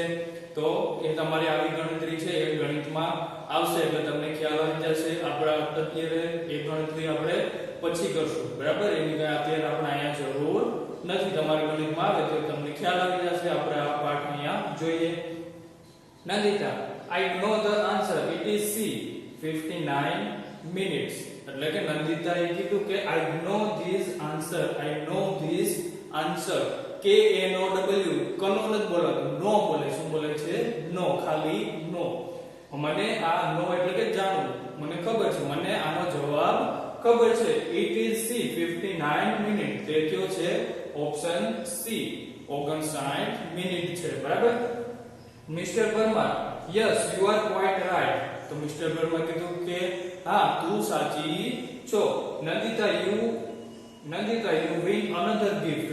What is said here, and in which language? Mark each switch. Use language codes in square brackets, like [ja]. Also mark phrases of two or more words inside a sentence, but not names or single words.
[gu] તો એ તમારી આવી ગણતરી છે એ ગણિતમાં આવશે એટલે તમને ખ્યાલ આવી જશે। આપણે અત્યારે એ ગણતરી આપણે પછી કરશું બરાબર એની કઈ અત્યારે આપણે અહીંયા જરૂર નથી। તમારે ગણિતમાં આવે તો તમને ખ્યાલ આવી જશે। આપણે આ પાઠ અહીંયા જોઈએ। નંદિતા [en] I know the answer it is C 59 minutes [gu] એટલે કે નંદિતાએ કીધું કે [en] I know this answer K N O W [gu] કનો નથી બોલાતું નો બોલે શું બોલે છે નો ખાલી નો મને આ નો એટલે કે જાણવું, મને ખબર છે, મને આનો જવાબ ખબર છે. [en] It is C 59 મિનિટ. [gu] તે કયો છે? ઓપ્શન સી 59 મિનિટ છે. બરાબર. [en] Mister Parmar, yes you are quite right. [gu] તો મિસ્ટર પરમાર કીધું કે હા તું સાચી છો. [en] Nandita you win another gift.